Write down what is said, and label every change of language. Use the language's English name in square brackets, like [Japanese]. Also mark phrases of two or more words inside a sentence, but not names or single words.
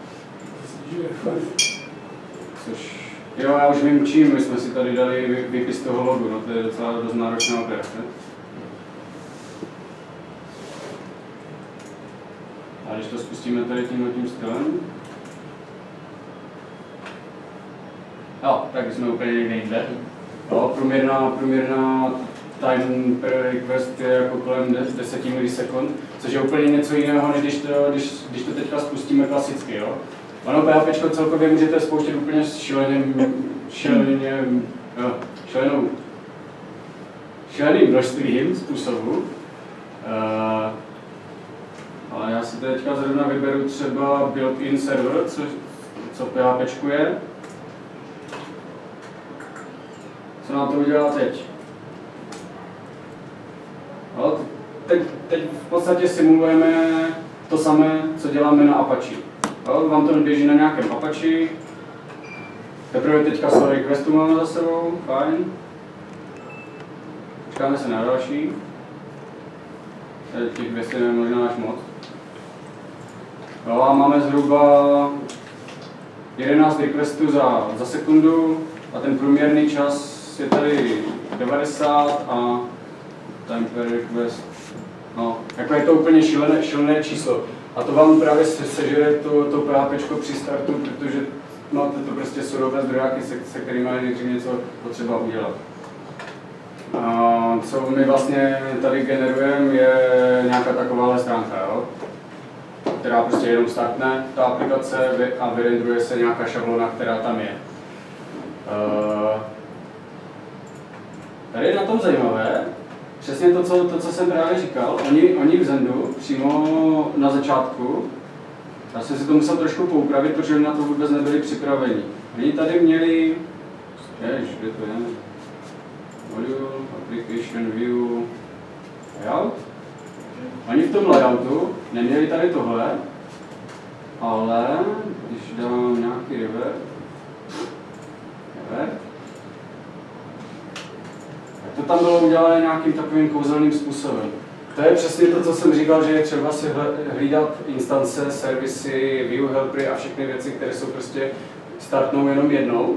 [Czech] Což, jo, já už vím čím, my jsme si tady dali výpis toho logu, no to je docela dost náročná operace. A když to spustíme tady tímhletím stylem, tak jsme úplně někde jinde. Průměrná [English] time per request [Czech] je jako kolem 10 milisekund, což je úplně něco jiného, než když to teďka spustíme klasicky. Jo? Ono PHP celkově můžete spouštět úplně šíleným množstvím způsobů. Ale já si teďka zrovna vyberu třeba [English] built-in server, [Czech] co PHP je. Co nám to udělá teď? No, teď v podstatě simulujeme to samé, co děláme na Apache. No, vám to běží na nějakém Apache. Teprve teďka 100 requestů máme za sebou, fajn. Počkáme se na další. Tady těch 200 je možná až moc. No, a máme zhruba 11 requestů za sekundu a ten průměrný čas je tady 90 a [English] time per request [Czech] No, jako je to úplně šílené číslo. A to vám právě sežere to PHP při startu, protože máte to prostě surové zdrojáky, se kterými je nejdřív něco potřeba udělat. A co my vlastně tady generujeme, je nějaká takováhle stránka, jo? Která prostě jenom startne ta aplikace a vyrendruje se nějaká šablona, která tam je. Tady je na tom zajímavé, přesně to, co jsem právě říkal, oni v Zendu přímo na začátku, já jsem si to musel trošku poupravit, protože na to vůbec nebyli připraveni. Oni tady měli, kde to je? Module, application, view, layout. Oni v tom layoutu neměli tady tohle, ale když dám nějaký revert, tak to tam bylo udělané nějakým takovým kouzelným způsobem. To je přesně to, co jsem říkal, že je třeba si hlídat instance, servisy, view helpery a všechny věci, které jsou prostě startnou jenom jednou.